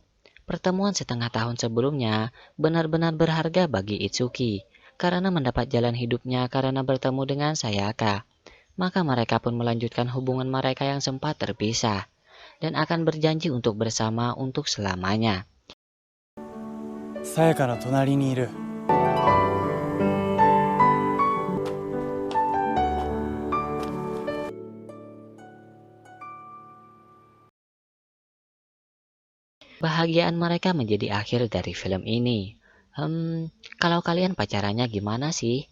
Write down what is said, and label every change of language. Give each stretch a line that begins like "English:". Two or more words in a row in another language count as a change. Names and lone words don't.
Indonesian: Pertemuan setengah tahun sebelumnya benar-benar berharga bagi Itsuki, karena mendapat jalan hidupnya karena bertemu dengan Sayaka. Maka mereka pun melanjutkan hubungan mereka yang sempat terpisah, dan akan berjanji untuk bersama untuk selamanya.
Japanese: さやかの隣にいる。
Indonesian: Bahagiaan mereka menjadi akhir dari film ini. Kalau kalian pacarannya gimana sih?